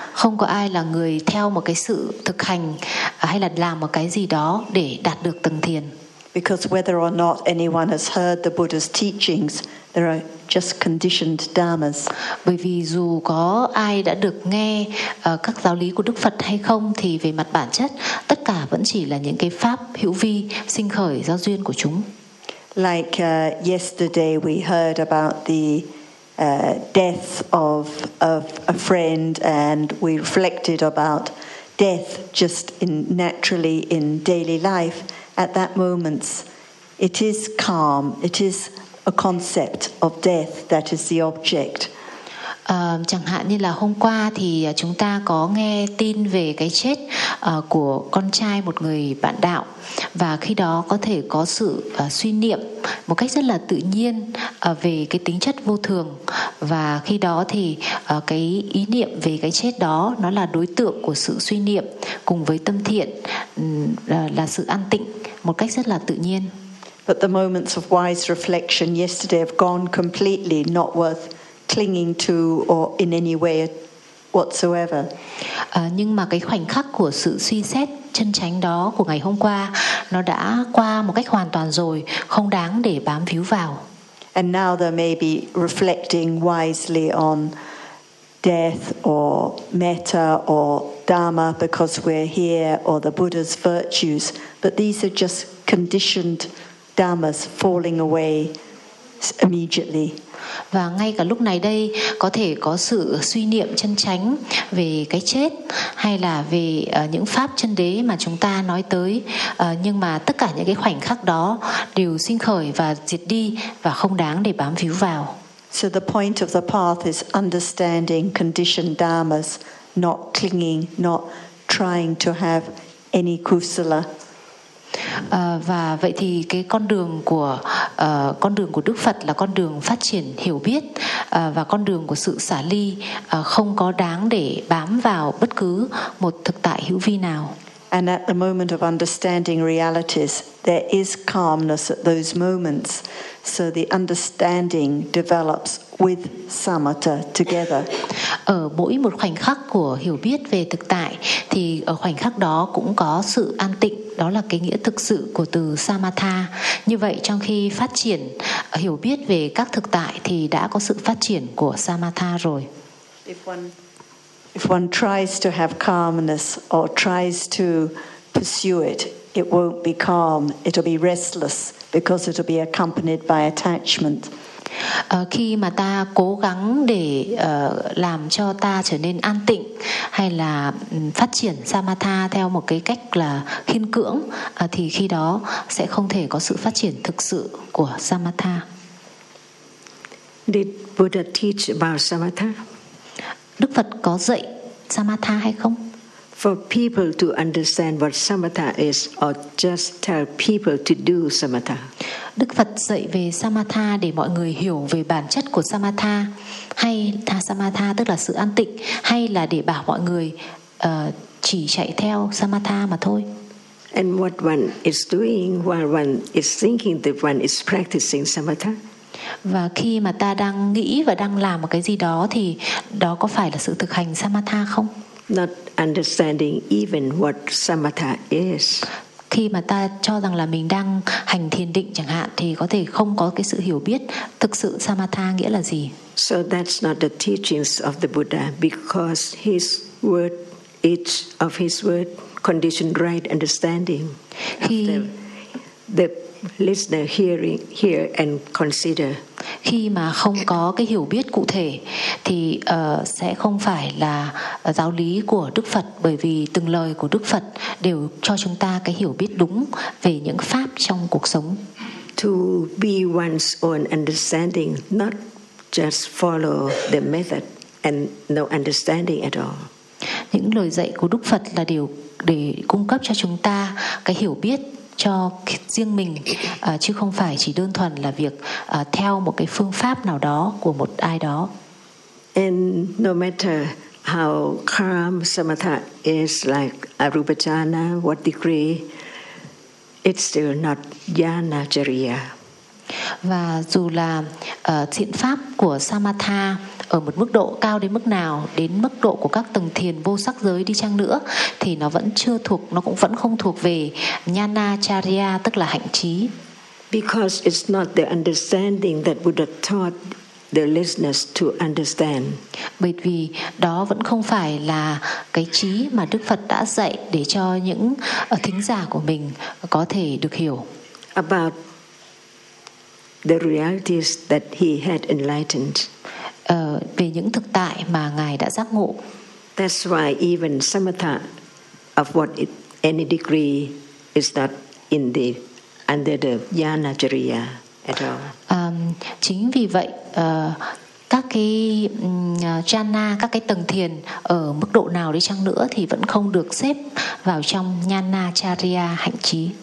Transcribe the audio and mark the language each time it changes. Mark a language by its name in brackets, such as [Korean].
[Vietnamese] Không có ai là người theo một cái sự thực hành hay là làm một cái gì đó để đạt được tầng thiền. [English] Because whether or not anyone has heard the Buddha's teachings, there are just conditioned dharmas. [Vietnamese] Bởi vì dù có ai đã được nghe các giáo lý của Đức Phật hay không, thì về mặt bản chất, tất cả vẫn chỉ là những cái pháp hữu vi sinh khởi do duyên của chúng. [English] Like yesterday, we heard about the death of a friend, and we reflected about death just in naturally in daily life. At that moment, it is calm. It is a concept of death that is the object. [Vietnamese] Chẳng hạn như là hôm qua thì chúng ta có nghe tin về cái chết của con trai một người bạn đạo, và khi đó có thể có sự suy niệm một cách rất là tự nhiên về cái tính chất vô thường, và khi đó thì cái ý niệm về cái chết đó nó là đối tượng của sự suy niệm cùng với tâm thiện, là sự an tịnh một cách rất là tự nhiên. [English] But the moments of wise reflection yesterday have gone completely, not worth clinging to or in any way whatsoever. [Vietnamese] Nhưng mà cái khoảnh khắc của sự suy xét chân chánh đó của ngày hôm qua nó đã qua một cách hoàn toàn rồi, không đáng để bám víu vào. [English] And now there may be reflecting wisely on death or metta or dharma because we're here, or the Buddha's virtues, but these are just conditioned dharmas falling away immediately. [Vietnamese] Và ngay cả lúc này đây có thể có sự suy niệm chân chánh về cái chết hay là về những pháp chân đế mà chúng ta nói tới, nhưng mà tất cả những cái khoảnh khắc đó đều sinh khởi và diệt đi và không đáng để bám víu vào. [English] So the point of the path is understanding conditioned dharmas, not clinging, not trying to have any kusala. [Vietnamese] Và vậy thì cái con đường của Đức Phật là con đường phát triển hiểu biết, và con đường của sự xả ly, không có đáng để bám vào bất cứ một thực tại hữu vi nào. [English] And at the moment of understanding realities, there is calmness at those moments. So the understanding develops with samatha together. [Vietnamese] Ở mỗi một khoảnh khắc của hiểu biết về thực tại, thì ở khoảnh khắc đó cũng có sự an tịnh. Đó là cái nghĩa thực sự của từ samatha. Như vậy, trong khi phát triển hiểu biết về các thực tại, thì đã có sự phát triển của samatha rồi. [English] If one tries to have calmness or tries to pursue it, it won't be calm. It'll be restless because it'll be accompanied by attachment. [Vietnamese] Khi mà ta cố gắng để làm cho ta trở nên an tịnh hay là phát triển samatha theo một cái cách là khiên cưỡng, thì khi đó sẽ không thể có sự phát triển thực sự của samatha. [English] Did Buddha teach about samatha? [Vietnamese] Đức Phật có dạy samatha hay không? [English] For people to understand what samatha is, or just tell people to do samatha. [Vietnamese] Đức Phật dạy về samatha để mọi người hiểu về bản chất của samatha, hay tha samatha tức là sự an tịnh, hay là để bảo mọi người chỉ chạy theo samatha mà thôi. [English] And what one is doing while one is thinking that one is practicing samatha? [Vietnamese] Và khi mà ta đang nghĩ và đang làm một cái gì đó thì đó có phải là sự thực hành samatha không? [English] Not understanding even what samatha is. [Vietnamese] khi mà ta cho rằng là mình đang hành thiền định chẳng hạn thì có thể không có cái sự hiểu biết thực sự samatha nghĩa là gì. [English] So that's not the teachings of the Buddha because his word, each of his word conditioned right understanding. [Vietnamese] Khi [English] the listener hear and consider. [Vietnamese] Khi mà không có cái hiểu biết cụ thể thì sẽ không phải là giáo lý của Đức Phật, bởi vì từng lời của Đức Phật đều cho chúng ta cái hiểu biết đúng về những pháp trong cuộc sống. [English] To be one's own understanding, not just follow the method and no understanding at all. [Vietnamese] Những lời dạy của Đức Phật là điều để cung cấp cho chúng ta cái hiểu biết cho riêng mình, chứ không phải chỉ đơn thuần là việc theo một cái phương pháp nào đó của một ai đó. [English] And no matter how calm samatha is, like arupa jhana, what degree, it's still not jhana chariya. [Vietnamese] Và dù là thiện pháp của samatha ở một mức độ cao đến mức nào, đến mức độ của các tầng thiền vô sắc giới đi chăng nữa, thì nó vẫn chưa thuộc, nó cũng vẫn không thuộc về jnana chariya, tức là hạnh trí. [English] Because it's not the understanding that Buddha taught the listeners to understand. [Vietnamese] Bởi vì đó vẫn không phải là cái trí mà Đức Phật đã dạy để cho những thính giả của mình có thể được hiểu. [English] About the realities that he had enlightened. [Vietnamese] Về những thực tại mà ngài đã giác ngộ. [English] That's why even samatha of what it, any degree is not in the under the jhana chariya at all. [Vietnamese] Chính vì vậy các cái jhana, các cái tầng thiền ở mức độ nào đi chăng nữa thì vẫn không được xếp vào trong jhana chariya hạnh trí.